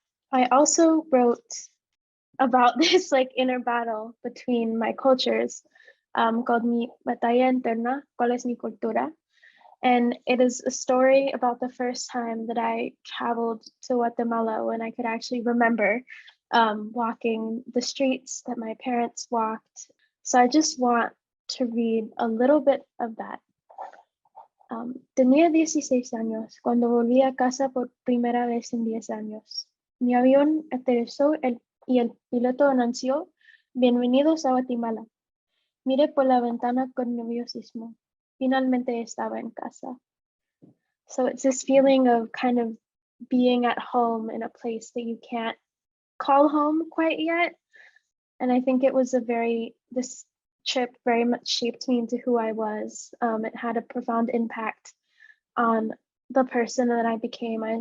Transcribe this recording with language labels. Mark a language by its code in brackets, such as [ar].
[en] I also wrote about this like inner battle between my cultures, called [es] Mi Batalla Interna, ¿Cuál es mi cultura? [en] And it is a story about the first time that I traveled to Guatemala, when I could actually remember walking the streets that my parents walked. So I just want to read a little bit of that. [es] Tenía 16 años cuando volví a casa por primera vez en 10 años. Mi avión aterrizó y el piloto anunció: "Bienvenidos a Guatemala". Miré por la ventana con nerviosismo. Finalmente estaba en casa. [en] So it's this feeling of kind of being at home in a place that you can't call home quite yet. And I think it was this trip very much shaped me into who I was. It had a profound impact on the person that I became.